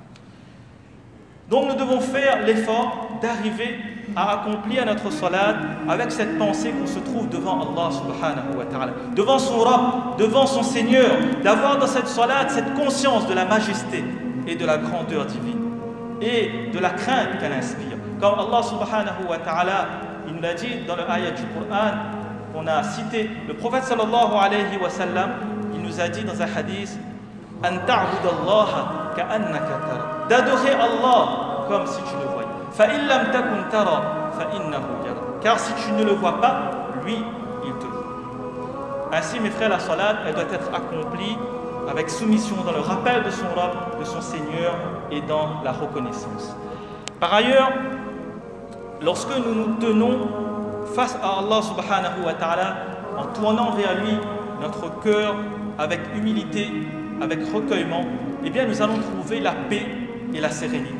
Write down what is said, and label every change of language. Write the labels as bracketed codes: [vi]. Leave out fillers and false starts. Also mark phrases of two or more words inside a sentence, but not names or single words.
[fr] Donc nous devons faire l'effort d'arriver à accomplir notre salat avec cette pensée qu'on se trouve devant Allah [ar] سبحانه وتعالى, [fr] devant son Rabb, devant son Seigneur, d'avoir dans cette salat cette conscience de la majesté et de la grandeur divine et de la crainte qu'elle inspire. Comme Allah [ar] سبحانه وتعالى, [fr] il nous l'a dit dans le ayat du Coran qu'on a cité, le prophète [ar] صلى الله عليه وسلم, [fr] il nous a dit dans un hadith « [ar] أن تعبد الله كأنك ترى [fr] » d'adorer Allah comme si tu le voyais. [ar] فَإِن لَمْ تَكُنْ تَرَى فَإِنَّهُ يَرَى. [fr] Car si tu ne le vois pas, lui, il te voit. Ainsi, mes frères, la salat, elle doit être accomplie avec soumission dans le rappel de son Rabb, de son Seigneur et dans la reconnaissance. Par ailleurs, lorsque nous nous tenons face à Allah [ar] سبحانه وتعالى, [fr] en tournant vers lui notre cœur avec humilité, avec recueillement, nous allons trouver la paix et la sérénité.